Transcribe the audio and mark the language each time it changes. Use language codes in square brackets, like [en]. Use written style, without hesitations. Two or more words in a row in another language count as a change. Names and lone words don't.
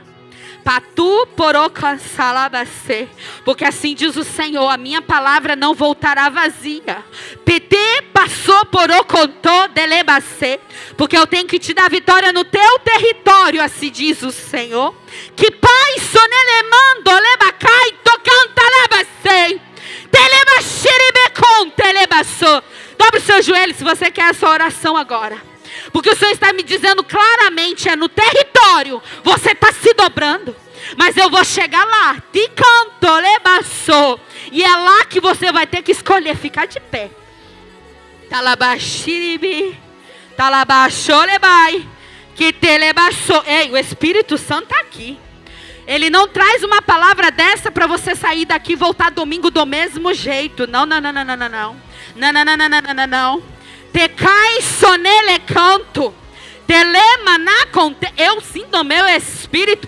[pt] Patu porocansalabase. Porque assim diz o Senhor, a minha palavra não voltará vazia. Pete passou porocontô delebase. Porque eu tenho que te dar vitória no teu território, assim diz o Senhor. Que pai sonelemando lebacai tocantalabase. Telebashiribecon telebassou. Dobre o seu joelho se você quer essa oração agora. Porque o Senhor está me dizendo claramente, é no território. Você está se dobrando. Mas eu vou chegar lá. Te canto, lebassou. E é lá que você vai ter que escolher ficar de pé. Talabashiribi. Talabasholebai. Que telebassou. Ei, o Espírito Santo está aqui. Ele não traz uma palavra dessa para você sair daqui e voltar domingo do mesmo jeito. Não, não, não, não, não, não, não. Não, não, não, não, não, não, não. Te cai sonele canto. Telema na conte. Eu sinto meu espírito.